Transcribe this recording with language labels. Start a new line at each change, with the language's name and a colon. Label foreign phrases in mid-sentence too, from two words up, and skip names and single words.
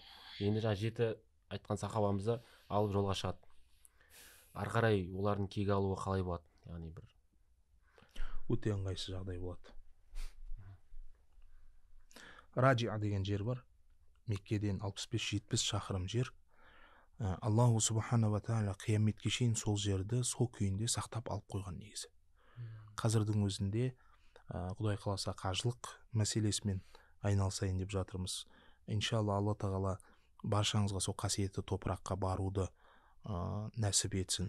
Kazakh: Енді жаңа жеті айтқан сахабамызды алып жолға шығады. Ары қарай олардың кегі алуы қалай болады? Яғни бір өте ыңғайсыз жағдай болады. Раджиа деген жер бар. Меккеден 65-70 шақырым жер.
Arabic: الله سبحانه وتعالى
Kazakh: қияметке шейін сол жерді сол күйінде сақтап алып қойған негізі. Қазірдің өзінде Құдай қаласа қажылық мәселесімен айналысайын деп жатырмыз. Иншалла Алла тағала баршаңызға сол қасиетті топыраққа баруды нәсіп етсін.